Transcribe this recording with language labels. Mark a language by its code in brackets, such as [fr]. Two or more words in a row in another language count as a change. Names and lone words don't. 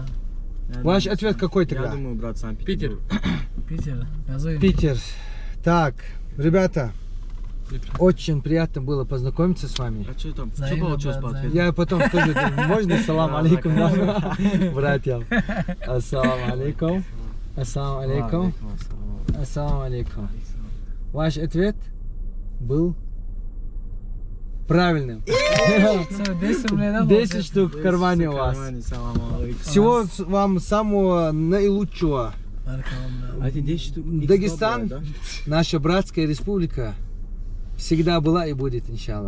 [ru] Я Ваш думаю, ответ какой Я тогда? думаю, брат, Санкт-Петербург. Питер. Я зову. Питер. Так, ребята, Липченко. очень приятно было познакомиться с вами. А что там? Что Взаимно, получилось брат, по ответу? Я потом скажу, можно [ar] سلام عليكم, [ru] да? Братьям. [ar] السلام عليكم. السلام عليكم. السلام عليكم. [ru] Ваш ответ был правильным. Всё, 10 рублей, да? 10 штук в кармане у вас. Всего вам самого наилучшего. А эти 10 штук? Дагестан, наша братская республика, всегда была и будет, иншаллах.